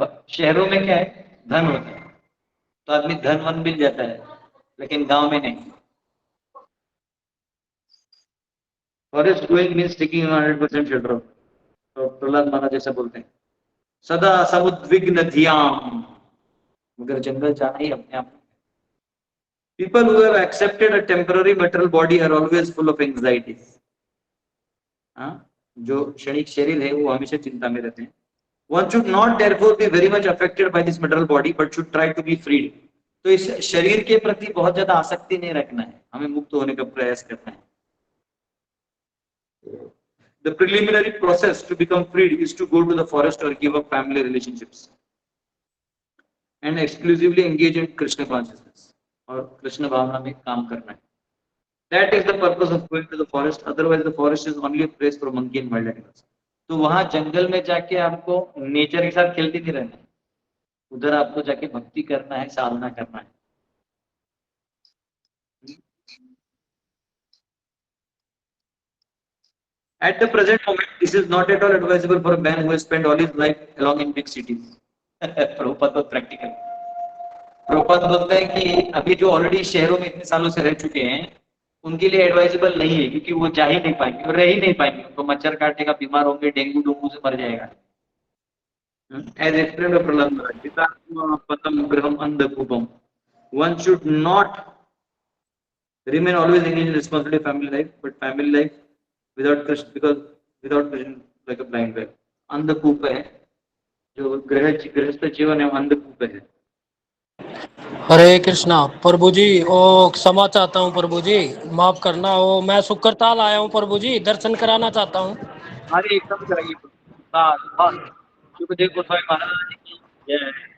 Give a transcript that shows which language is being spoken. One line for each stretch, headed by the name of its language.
Hindi: शहरों में क्या है, धन होता है तो आदमी धन वन मिल जाता है, लेकिन गांव में नहीं।
English: Forest going means taking 100% shelter.
Hindi: तो प्रहलाद महाराज जैसा बोलते हैं
Sanskrit: सदा समुद्विग्न धियाम,
Hindi: मगर जंगल जाना ही अपने आप।
English: People who have accepted a temporary material body are always full of anxieties.
Hindi: जो क्षणिक शरीर है वो हमेशा चिंता में रहते हैं।
English: One should not therefore be very much affected by this material body, but should try to be freed.
Hindi: तो इस शरीर के प्रति बहुत ज्यादा आसक्ति नहीं रखना है, हमें मुक्त होने का प्रयास करना है।
English: The preliminary process to become freed is to go to the forest or give up family relationships and exclusively engage in Krishna consciousness,
Hindi: और कृष्ण भावना में काम करना है।
English: That is the purpose of going to the forest. Otherwise, the forest is only a place for monkey and wild animals.
Hindi: तो वहां जंगल में जाके आपको नेचर के साथ खेलते नहीं रहना है, उधर आपको जाके भक्ति करना है, साधना करना है.
English: At the present moment, this is not at all advisable for a man who has spent all his life along in big cities.
Hindi: Prabhupada बहुत प्रैक्टिकल. प्रभुपाद बोलते हैं कि अभी जो ऑलरेडी शहरों में इतने सालों से रह चुके हैं, उनके लिए एडवाइजेबल नहीं है, क्योंकि वो जा ही नहीं पाएंगे और रह ही नहीं पाएंगे. उनको मच्छर काटेगा, बीमार होंगे, डेंगू डूंगू से मर जाएगा.
English: As explained by Prahlad Maharaj, Chitatma Patam Graham Andhakupam. One should not remain always engaged in responsibility of family life, but family life without Krishna, because without Krishna like a blind well.
Hindi: अंधकूप है, जो गृहस्थ जीवन है, अंधकूप है. हरे कृष्णा प्रभु जी. ओ क्षमा चाहता हूँ प्रभु जी, माफ करना. ओ मैं शुक्रताल आया हूँ प्रभु जी, दर्शन कराना चाहता हूँ. हमारे एकदम कराइए. बस सुखदेव गोस्वामी महाराज की जय.